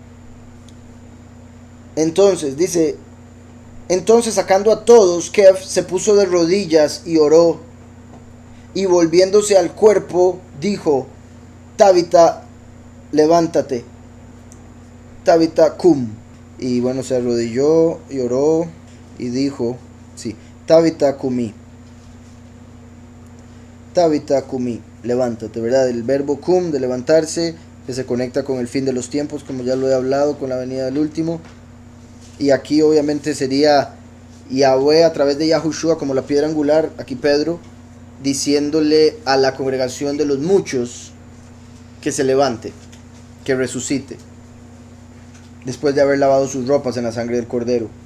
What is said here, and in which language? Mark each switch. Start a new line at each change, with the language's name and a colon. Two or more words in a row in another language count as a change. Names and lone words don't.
Spanish: Entonces, dice, entonces sacando a todos, Kef se puso de rodillas y oró, y volviéndose al cuerpo, dijo, Tabita, levántate. Tabita, cum. Y bueno, se arrodilló y oró y dijo, sí, Tabita, cumí. Tabita, cumí, levántate, ¿verdad? El verbo cum, de levantarse, que se conecta con el fin de los tiempos, como ya lo he hablado, con la venida del último. Y aquí obviamente sería Yahweh a través de Yahushua como la piedra angular, aquí Pedro, diciéndole a la congregación de los muchos que se levante, que resucite, después de haber lavado sus ropas en la sangre del Cordero.